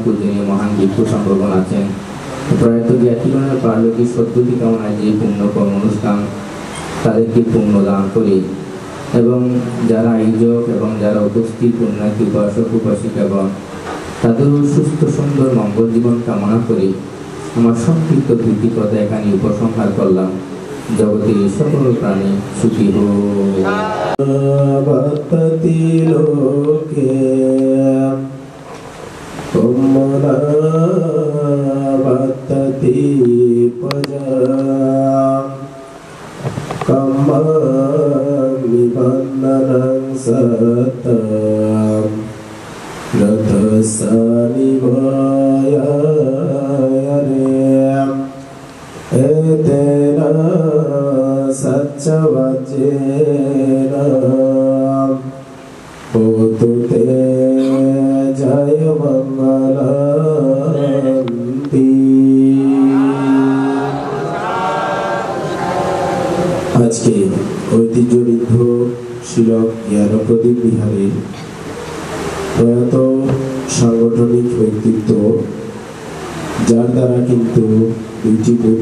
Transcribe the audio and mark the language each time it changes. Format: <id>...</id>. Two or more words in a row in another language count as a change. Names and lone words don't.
<bn>পূজনীয় মহান ভিক্ষু সম্ভবন আছেন, প্রয়াত জ্ঞাতিগণের পারলৌকিক সদ্গতি কামনায় যে পুণ্যকর্ম অনুষ্ঠান তাদেরকে পুণ্য দান করে এবং যারা আয়োজক এবং যারা উপস্থিত পুণ্যার্থী উপাসক উপাসিকাগণ তাদেরও সুস্থ সুন্দর মঙ্গল জীবন কামনা করে আমার সংক্ষিপ্ত দুটি কথা এখানে উপসংহার করলাম। জগতের সকল প্রাণী সুখী হোক।</bn> <pi>লোকে কমলাবততি পজা কম্মামি বন্দনং সতম রথসানি ভায়ারেম এতেনা সচ্চবচেনা হোতু তে জয় মঙ্গলন্তি।</pi> <bn>আজকে ঐতিহ্যবৃদ্ধ শিলক জ্ঞানপ্রদীপ বিহারের প্রয়াত সাংগঠনিক ব্যক্তিত্ব, যার দ্বারা কিন্তু দুইটি বৌদ্ধ</bn>